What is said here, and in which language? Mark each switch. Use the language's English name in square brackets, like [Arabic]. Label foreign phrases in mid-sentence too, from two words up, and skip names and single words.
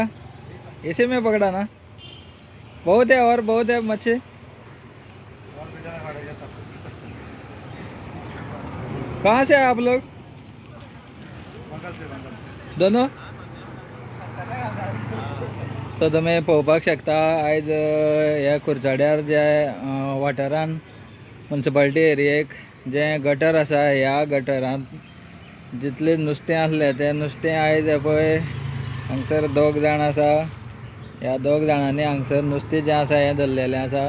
[Hindi] इसी में पकड़ा ना? बहुत है और बहुत है मच्छी। कहाँ से आप लोग दोनों? [Konkani] तो तुम्ही पळोवपाक शकता आयज ह्या कुरचाड्यार जे वाठारान म्युनिसिपालिटी एरियेक जे गटर आसा ह्या गटरांत जितले नुस्तें आसलें तें नुस्तें आयज पळय हांगसर 2 जाण आसा। ह्या 2 जाणांनी हांगसर नुस्तें जें आसा हें धरलेलें आसा।